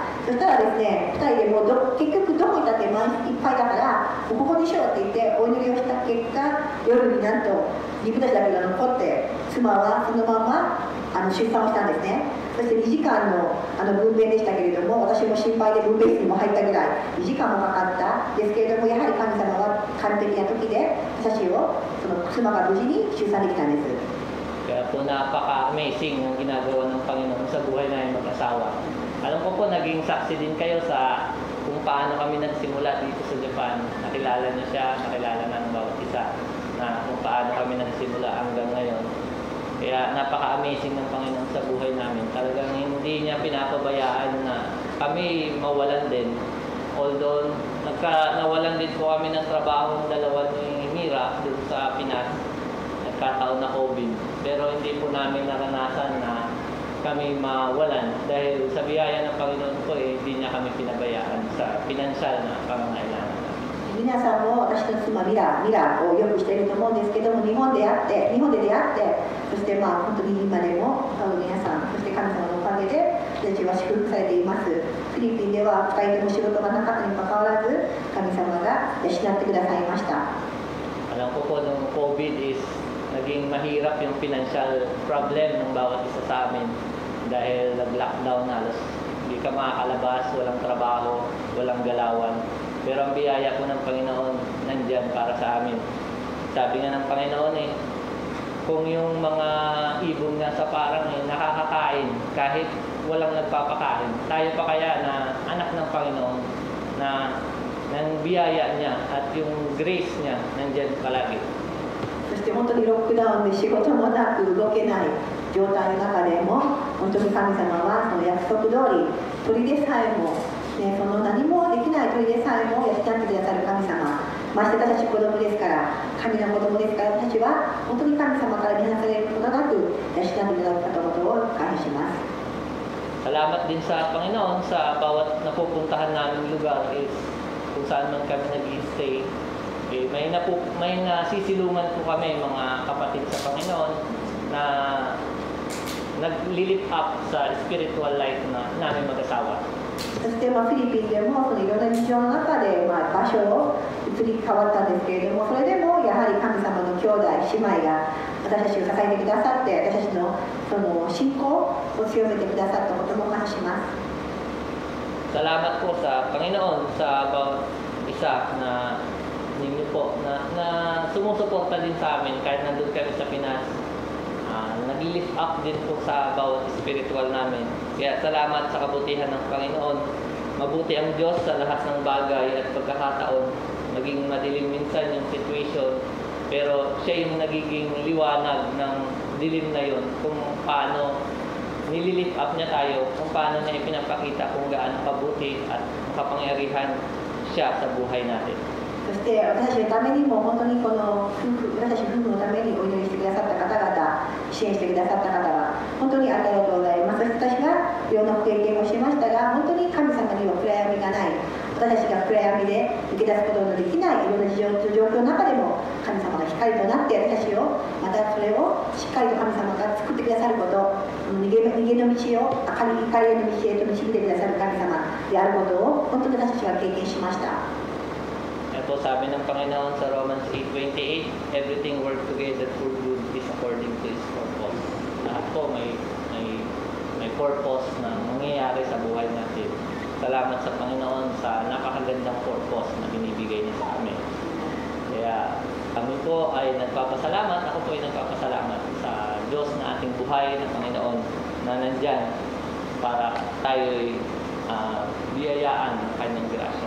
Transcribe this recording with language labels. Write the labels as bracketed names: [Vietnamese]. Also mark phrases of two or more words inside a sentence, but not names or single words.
[Japanese] そしたらですね、2人でもう結局どこ行ったって満室いっぱいだからもうここにしようって言ってお祈りをした結果、夜になんと自分たちだけが残って、妻はそのまま出産をしたんですね。そして2時間の分娩でしたけれども、私も心配で分娩室にも入ったぐらい2時間もかかったですけれども、やはり神様は完璧な時で私をその妻が無事に出産できたんです。 [Filipino] Kaya po napaka-amazing yung ginagawa ng Panginoon sa buhay namin mag-asawa. Alam ko po, naging saksi din kayo sa kung paano kami nagsimula dito sa Japan. Nakilala niyo siya, nakilala na ng bawat isa, na kung paano kami nagsimula hanggang ngayon. Kaya napaka-amazing ng Panginoon sa buhay namin. Talagang hindi niya pinapabayaan na kami mawalan din. Although nawalan din po kami ng trabaho ng dalawa ni Mira dito sa Pinas. Nagkataon na COVID. Pero hindi po namin naranasan na kami mawalan dahil sa biyaya ng Panginoon po hindi niya kami pinabayaan sa pinansyal na pangangailangan. [Japanese] 皆さんも私の妻ミラをよくしていると思うんですけども、日本で出会って、そして本当に今でも皆さん、そして神様のおかげで私たちは祝福されています。フィリピンでは2人とも仕事がなかったにもかかわらず、神様が養ってくださいました。 [Filipino] Alam ko po nung COVID is naging mahirap yung [English] financial problem [Filipino] ng bawat isa sa amin dahil nag-lockdown halos hindi ka makakalabas, walang trabaho, walang galawan. Pero ang biyaya po ng Panginoon nandyan para sa amin. sabi nga ng Panginoon kung yung mga ibon nga sa parang nakakakain kahit walang nagpapakain, tayo pa kaya na anak ng Panginoon na ng biyaya niya at yung grace niya nandyan palagi. [Japanese] そして本当にロックダウンで仕事もなく動けない状態の中でも、本当に神様はその約束通り、鳥でさえも、その何もできない鳥でさえも養ってくださる神様、まして私たち子供ですから、神の子供ですから、私たちは本当に神様から見放されることなく養っていただくことを感謝します。 [Filipino] Salamat din sa Panginoon sa bawat napupuntahan namin lugar is kung saan man kami nag-i-stay. May nasisilungan po kami mga kapatid sa Panginoon na nag- [English] lift up [Filipino] sa [English] spiritual life [Filipino] na namin mag-asawa. [Japanese] そしてフィリピンでもそのいろんな事情の中で場所を移り変わったんですけれども、それでもやはり神様の兄弟姉妹が私たちを支えてくださって、私たちのその信仰を強めてくださったことも感謝します。 [Filipino] Salamat po sa Panginoon sa bawat isa na ninyo po na sumusuporta din sa amin kahit nandun kami sa Pinas. Nag- [English] lift up [Filipino] din po sa bawat spiritual namin. Kaya salamat sa kabutihan ng Panginoon. Mabuti ang Diyos sa lahat ng bagay at pagkakataon. Maging madilim minsan yung situation, pero siya yung nagiging liwanag ng dilim na yun kung paano nililift up niya tayo, kung paano niya ipinapakita kung gaano kabuti at makapangyarihan siya sa buhay natin. [Japanese] そして私たちのためにも本当にこの私たち夫婦のためにお祈りしてくださった方々、支援してくださった方は本当にありがとうございます。私たちがいろんな経験をしましたが、本当に神様には暗闇がない。私たちが暗闇で抜け出すことのできないいろんな状況の中でも神様が光となって私たちをまたそれをしっかりと神様が作ってくださること、逃げの道を光の道へと導いてくださる神様であることを本当に私たちは経験しました。 [Filipino] Ito sabi ng Panginoon sa Romans 8:28, [English] everything works together for good is according to His purpose. [Filipino] Lahat po may purpose na mangyayari sa buhay natin. Salamat sa Panginoon sa napakagandang purpose na binibigay niya sa amin. Kaya kami po ay nagpapasalamat, ako po ay nagpapasalamat sa Diyos na ating buhay na Panginoon na nandyan para tayo'y biyayaan ng kanyang grasya.